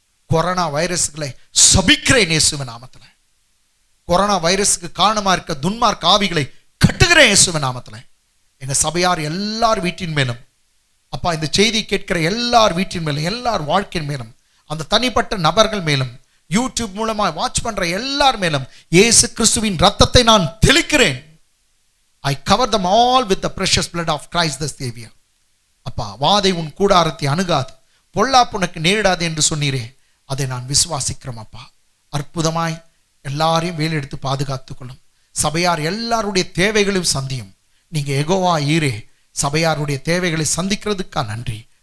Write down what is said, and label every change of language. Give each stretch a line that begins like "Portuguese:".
Tamil: Corona வைரஸ்களை சபிக்கிறேன் இயேசுவின் நாமத்தில். Corona வைரஸுக்கு காரணமா இருக்க துன்மார்க்க ஆவிகளை கட்டுகிறேன் இயேசுவின் நாமத்தில். எங்க சபையார் எல்லார் வீட்டின் மேலும் அப்பா, இந்த செய்தி கேட்கிற எல்லார் வீட்டின் மேலும், எல்லார் வாழ்க்கையின் மேலும், அந்த தனிப்பட்ட நபர்கள் மேலும், யூடியூப் மூலமா வாட்ச் பண்ற எல்லார் மேலும் இயேசு கிறிஸ்துவின் ரத்தத்தை நான் தெளிக்கிறேன்.
English: I cover them all with the precious blood of Christ the Savior.
Tamil: அப்பா, வாதை உன் கூடாரத்தை அணுகாது, பொல்லாப்பு உனக்கு நேரிடாது என்று சொன்னீரே, அதை நான் விசுவாசிக்கிறோம் அப்பா. அற்புதமாய் எல்லாரையும் வேலெடுத்து பாதுகாத்துக் கொள்ளும். சபையார் எல்லாருடைய தேவைகளையும் சந்தியும். நீங்க யெகோவா ஈரே, சபையாருடைய தேவைகளை சந்திக்கிறதுக்கா நன்றி.